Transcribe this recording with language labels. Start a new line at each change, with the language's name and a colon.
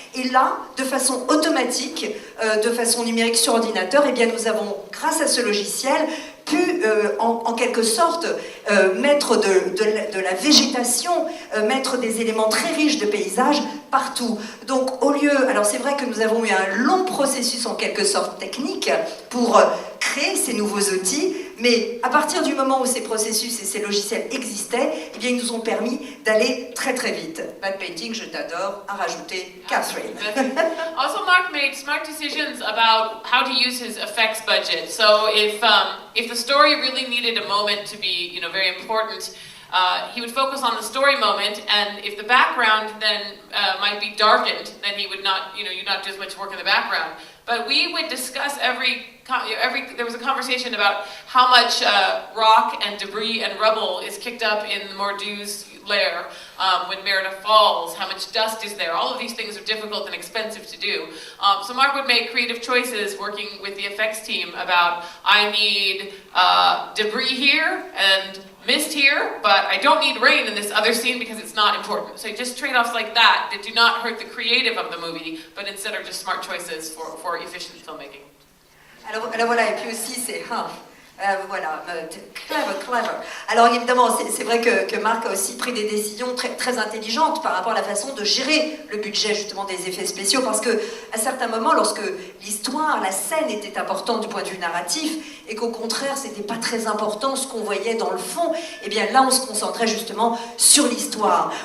French: Et là, de façon automatique, de façon numérique sur ordinateur, eh bien, nous avons, grâce à ce logiciel, pu en quelque sorte mettre de la végétation, mettre des éléments très riches de paysages partout. Donc au lieu, alors c'est vrai que nous avons eu un long processus en quelque sorte technique pour créer ces nouveaux outils, mais à partir du moment où ces processus et ces logiciels existaient, eh bien, ils nous ont permis d'aller très très vite. Matte painting, je t'adore, à rajouter Catherine.
English: Also, Mark made smart decisions about how to use his effects budget. So if the story really needed a moment to be, you know, very important, he would focus on the story moment, and if the background then might be darkened, then he would not, you know, you'd not do as much work in the background. But we would discuss there was a conversation about how much rock and debris and rubble is kicked up in the Mordu's layer. When Merida falls, how much dust is there? All of these things are difficult and expensive to do. So Mark would make creative choices working with the effects team about, I need debris here and mist here, but I don't need rain in this other scene because it's not important. So just trade-offs like that do not hurt the creative of the movie, but instead are just smart choices for efficient filmmaking.
French: Alors voilà, et puis aussi c'est... voilà, clever. Alors évidemment, c'est vrai que Marc a aussi pris des décisions très intelligentes par rapport à la façon de gérer le budget justement des effets spéciaux, parce que à certains moments, lorsque l'histoire, la scène était importante du point de vue narratif, et qu'au contraire, c'était pas très important ce qu'on voyait dans le fond, et bien là, on se concentrait justement sur l'histoire.